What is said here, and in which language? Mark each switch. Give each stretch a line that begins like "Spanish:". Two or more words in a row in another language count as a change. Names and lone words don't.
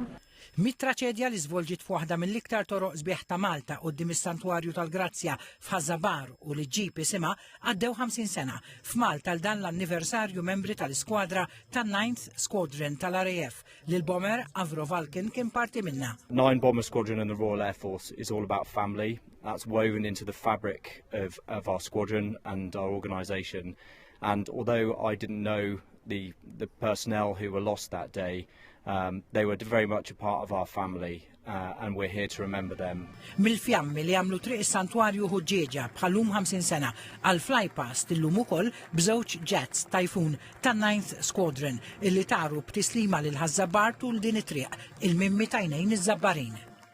Maltese: Mit-traċedja li żvolġit f'waħda mill-iktar toroq sbieħ ta' Malta quddiem is-Santwarju tal-Grazzja f'Ħazzabar u li ġġib isimha għaddew 50 sena. F'Malta l dan l-anniversarju membri tal-iskwadra tan-9th Squadron tal-RAF li l-bomber Avro Vulcan kien parti minna.
English: 9 Bomber Squadron in the Royal Air Force is all about family. That's woven into the fabric of our squadron and our organisation. And although I didn't know the personnel who were lost that day, they were very much a part of our family and we're here to remember them.
Maltese: Mill-fjammi li għamlu triq is-Santwarju ħuġġieġa bħalhom 50 sena għal flypast illum ukoll b'żewġ jets Typhoon tan-9th Squadron illi taru b'tislima lil Ħazzabar tul din it-triq il-mimmi tajnejn iż-żabbarin.